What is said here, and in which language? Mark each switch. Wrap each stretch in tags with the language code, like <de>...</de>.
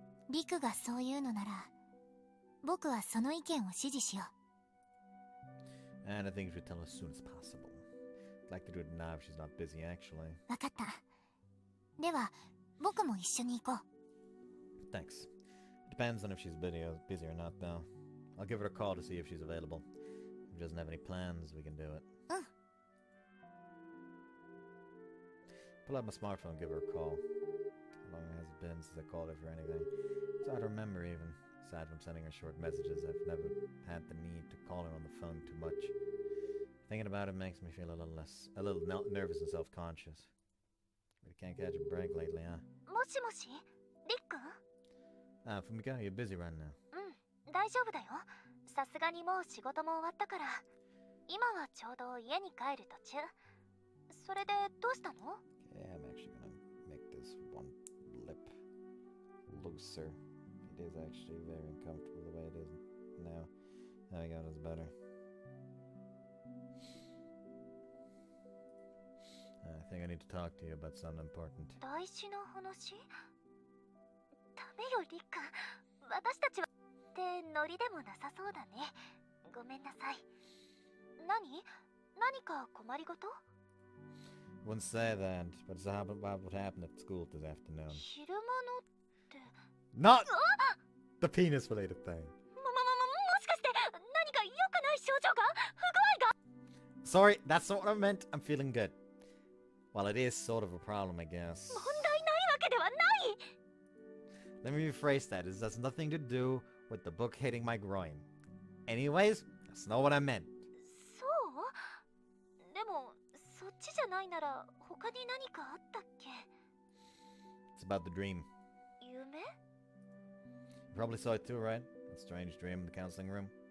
<ja>リクがそう言うのなら、僕はその意見を支持しよう。</ja> <en>And I think we should tell her as soon as possible. I'd like to do it now if she's not busy, actually.</en> <ja>わかった。では、僕も一緒に行こう。</ja> <en>Thanks. It depends on if she's busy or not, though. I'll give her a call to see if she's available. If she doesn't have any plans, we can do it. Pull out my smartphone and give her a call. How long has it been since I called her for anything? It's hard to remember even. Aside from sending her short messages, I've never had the need to call her on the phone too much. Thinking about it makes me feel a little nervous and self-conscious. Really can't catch a break lately, huh?</en> <ja>もしもし、リック？</ja> <en>Fumika, you're busy right now.</en> <ja>大丈夫だよ。さすがにもう仕事も終わったから。今はちょうど家に帰る途中。それでどうしたの？</ja> <en>Yeah, I'm actually gonna make this one lip looser. It is actually very uncomfortable the way it is now. There we go, that's better. I think I need to talk to you about something important.</en> <ja>大事な話？ダメよ、リック。私たちはってノリでもなさそうだね。ごめんなさい。何か困りごと？</ja> <en>Wouldn't say that, but it's about what happened at school this afternoon.</en> <ja>昼間のって。</ja> <en>Not the penis related thing.</en> <ja>もしかして何か良くない症状が？不具合が？</ja> <en>Sorry, that's not what I meant. I'm feeling good. Well, it is sort of a problem, I guess.</en> <ja>問題ないわけではない。</ja> <en>Let me rephrase that. This has nothing to do with the book hitting my groin. Anyways, that's not what I meant.</en> <ja>そう？でもそっちじゃないなら他に何かあったっけ？</ja> <en>It's about the dream.</en> <ja>夢？</ja> <en>You probably saw it too, right? That strange dream in the counseling room.</en>